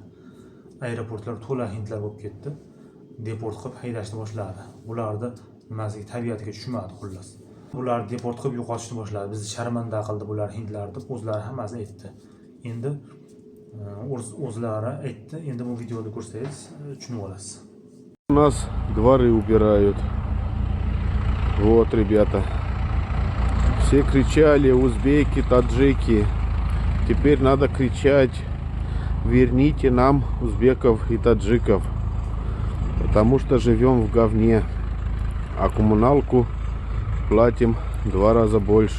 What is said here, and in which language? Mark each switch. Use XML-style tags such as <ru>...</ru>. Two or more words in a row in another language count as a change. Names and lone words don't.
<uz>Aeroportlar to'la hindlar bo'lib ketdi. Deport qilib haydashni boshladi. Bularni nimasiga, tabiatiga tushmadi xullas. Bular deport qilib yo'qotishni boshladi. Bizni sharmanda qildi bular hindlar deb o'zlari hammasi aytdi. Endi o'zlari aytdi. Endi bu videoni ko'rsangiz tushunib olasiz.</uz> <ru>У нас дворы убирают. Вот, ребята. Все кричали, узбеки, таджики. Теперь надо кричать: верните нам узбеков и таджиков. Потому что живем в говне. А коммуналку платим 2 раза больше.</ru>